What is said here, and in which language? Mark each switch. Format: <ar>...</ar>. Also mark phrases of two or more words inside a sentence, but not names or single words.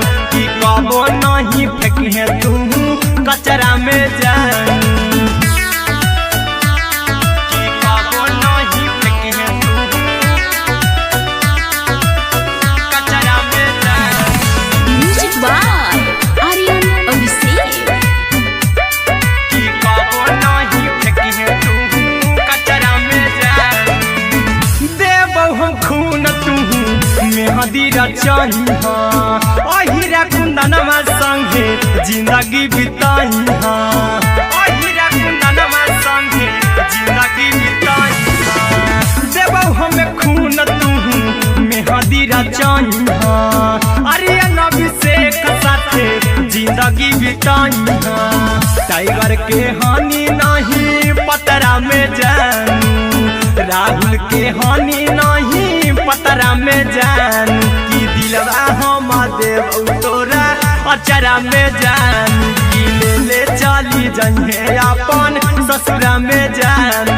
<bho>की कबो नहीं फेंकी तू कचरा में जान, की कबो नहीं फेंकी तू कचरा में जान।</bho> <en>म्यूजिक बाय आर्यन अभिषेक।</en> <bho>की कबो नहीं फेंकी तू कचरा में जान। देबौ हम खून तू मेहदी रचइहा, अहिरा कुंदनमा संगे जिंदगी बिताइहा, अहिरा कुंदनमा संगे जिंदगी बिताइहा। देबौ हमें खून तू मेहदी रचइहा, आर्यन अभिषेक साथे जिंदगी बिताइहा। टाइगर के हानि नहीं पतरा में जानू, राहुल के हानि नहीं पतरा में जान। की दिलवा हम देबौ तोरा अचरा में जान। की ले चली जइहे अपन ससुरा में जान।</bho>